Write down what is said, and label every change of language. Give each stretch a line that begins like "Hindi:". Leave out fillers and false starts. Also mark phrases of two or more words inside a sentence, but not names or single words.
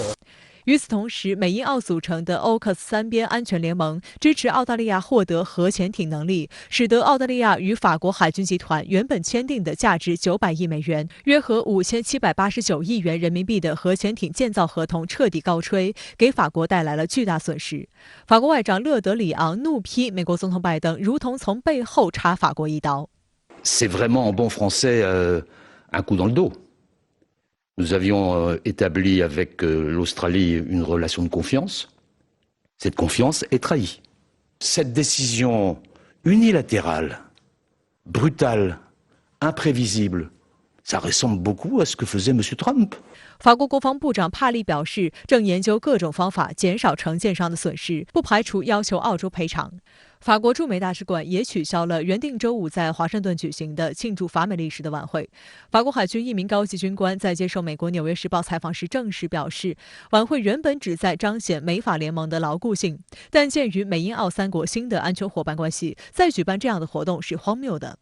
Chinese: 与此同时，美英澳组成的 AUKUS 三边安全联盟支持澳大利亚获得核潜艇能力，使得澳大利亚与法国海军集团原本签订的价值900亿美元、约合5789亿元人民币的核潜艇建造合同彻底告吹，给法国带来了巨大损失。法国外长勒德里昂怒批美国总统拜登如同从背后插法国一刀。
French: C'est vraiment en bon français un coup dans le dos.Nous avions établi avec l'Australie une relation de confiance. Cette confiance est trahie. Cette décision unilatérale, brutale, imprévisible, ça ressemble beaucoup à ce que faisait M. Trump.
Chinese: 法国国防部长帕利表示，正研究各种方法减少承建商的损失，不排除要求澳洲赔偿。法国驻美大使馆也取消了原定周五在华盛顿举行的庆祝法美历史的晚会。法国海军一名高级军官在接受美国《纽约时报》采访时证实表示，晚会原本旨在彰显美法联盟的牢固性，但鉴于美英澳3国新的安全伙伴关系，再举办这样的活动是荒谬的。